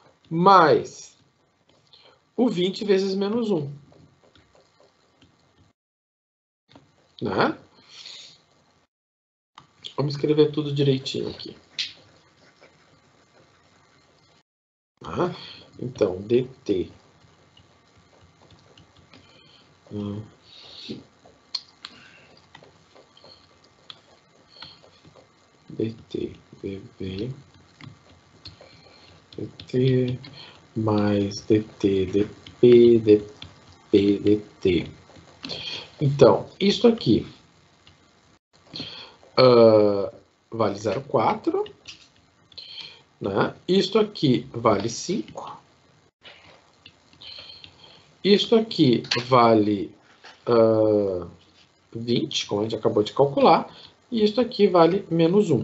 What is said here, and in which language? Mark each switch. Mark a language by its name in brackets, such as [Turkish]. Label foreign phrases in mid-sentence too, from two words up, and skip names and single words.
[Portuguese] mais o 20 vezes menos 1. Né? Vamos escrever tudo direitinho aqui. Tá? Então, dt dt dv dt mais dt dp dp dt. Então, isso aqui vale 0,4, né? Isto aqui vale 5. Isto aqui vale 20, como a gente acabou de calcular, e isto aqui vale menos 1.